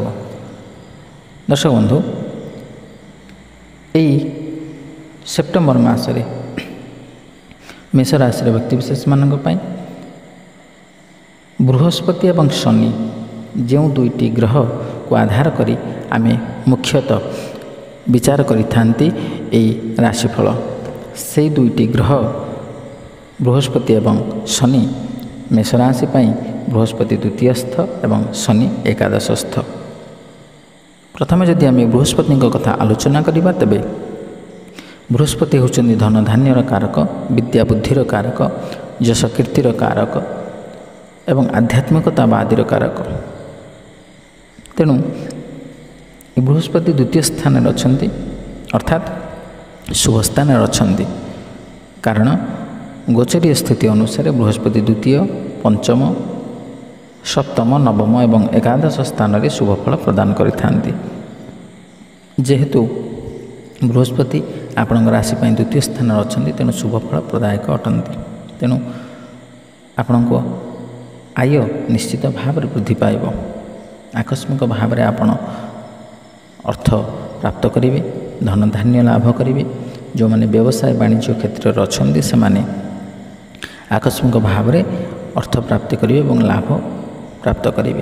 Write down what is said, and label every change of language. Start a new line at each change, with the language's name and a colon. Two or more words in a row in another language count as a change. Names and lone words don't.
Odia: ଦର୍ଶକ ବନ୍ଧୁ ଏହି ସେପ୍ଟେମ୍ବର ମାସରେ ମେଷ ରାଶି ବ୍ୟକ୍ତିବିଶେଷ ମାନଙ୍କ ପାଇଁ ବୃହସ୍ପତି ଏବଂ ଶନି ଯେଉଁ ଦୁଇଟି ଗ୍ରହ କୁ ଆଧାର କରି ଆମେ ମୁଖ୍ୟତଃ ବିଚାର କରିଥାନ୍ତି ଏହି ରାଶିଫଳ। ସେ ଦୁଇଟି ଗ୍ରହ ବୃହସ୍ପତି ଏବଂ ଶନି ମେଷ ରାଶି ପାଇଁ ବୃହସ୍ପତି ଦ୍ୱିତୀୟସ୍ଥ ଏବଂ ଶନି ଏକାଦଶସ୍ଥ। ପ୍ରଥମ ଯଦି ଆମେ ବୃହସ୍ପତି କଥା ଆଲୋଚନା କରିବା ତେବେ ବୃହସ୍ପତି ହେଉଛନ୍ତି ଧନ ଧାନ୍ୟର କାରକ, ବିଦ୍ୟା ବୁଦ୍ଧିର କାରକ, ଯଶ କୀର୍ତ୍ତିର କାରକ ଏବଂ ଆଧ୍ୟାତ୍ମିକତାବାଦୀର କାରକ। ତେଣୁ ବୃହସ୍ପତି ଦ୍ୱିତୀୟ ସ୍ଥାନ ଅଛନ୍ତି ଅର୍ଥାତ୍ ଶୁଭ ସ୍ଥାନ ଅଛନ୍ତି, କାରଣ ଗୋଚରୀୟ ସ୍ଥିତି ଅନୁସାରେ ବୃହସ୍ପତି ଦ୍ୱିତୀୟ ପଞ୍ଚମ ସପ୍ତମ ନବମ ଏବଂ ଏକାଦଶ ସ୍ଥାନ ରେ ଶୁଭ ଫଳ ପ୍ରଦାନ କରିଥାନ୍ତି। ଯେହେତୁ ବୃହସ୍ପତି ଆପଣ ରାଶି ଦ୍ୱିତୀୟ ସ୍ଥାନ ଅଛି, ତେଣୁ ଶୁଭ ଫଳ ପ୍ରଦାୟକ ଅଟନ୍ତି। तेणु ଆପଣଙ୍କ ଆୟ ନିଶ୍ଚିତ ଭାବରେ ବୃଦ୍ଧି ପାଇବ। ଆକସ୍ମିକ ଭାବରେ ଆପଣ ଅର୍ଥ ପ୍ରାପ୍ତ କରିବେ, ଧନଧାନ୍ୟ ଲାଭ କରିବେ। ଯେଉଁମାନେ ବ୍ୟବସାୟ ବାଣିଜ୍ୟ କ୍ଷେତ୍ରରେ ଅଛନ୍ତି ସେମାନେ ଆକସ୍ମିକ ଭାବରେ ଅର୍ଥ ପ୍ରାପ୍ତି କରିବେ ଏବଂ ଲାଭ ପ୍ରାପ୍ତ କରିବେ।